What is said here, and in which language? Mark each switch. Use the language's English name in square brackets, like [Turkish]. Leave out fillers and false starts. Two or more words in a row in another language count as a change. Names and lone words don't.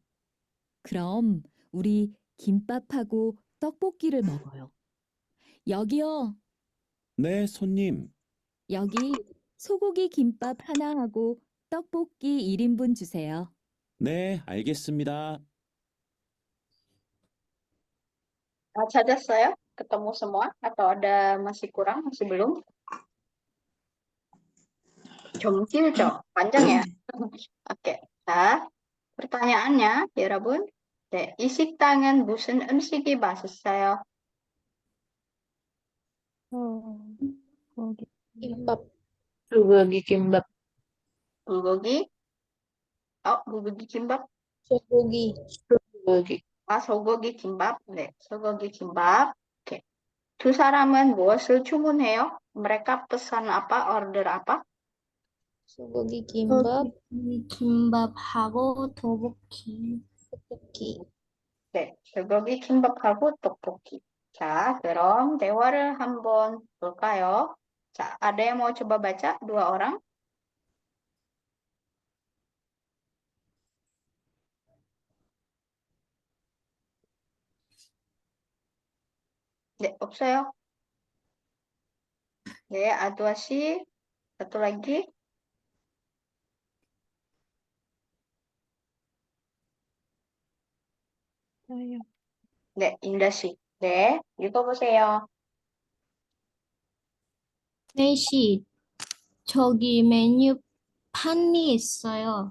[Korean] 그럼 우리 김밥하고 떡볶이를 먹어요. 여기요. 네, 손님. 여기 소고기 김밥 하나 하고 떡볶이 1인분 주세요. 네, 알겠습니다. 찾았어요? [Indonesian] Ketemu semua? Atau ada masih kurang? Masih belum? Jomtil죠? Panjang ya? Oke. [Korean] 자, pertanyaannya, 여러분. 네, 이 식당은 무슨 음식이 맛있어요? 거기 김밥. bulgogi kimbap. 불고기? 불고기 김밥? 소고기. bulgogi. 소고기 김밥? 네, 소고기 김밥. 오케이. 두 사람은 무엇을 주문해요? [Indonesian] mereka pesan apa? order apa? [Korean] 소고기 김밥. 김밥하고 떡볶이. 떡볶이. 네, 소고기 김밥하고 떡볶이. 자, 그럼 대화를 한번 볼까요? 자, [Indonesian] ada yang mau coba baca? Dua orang? [Korean] 네, 없어요. 네, 아두아 씨. [Indonesian] Satu lagi. [Korean] 있어요. 네, 인다 씨. 네, 읽어보세요. 넷이 저기 메뉴판이 있어요.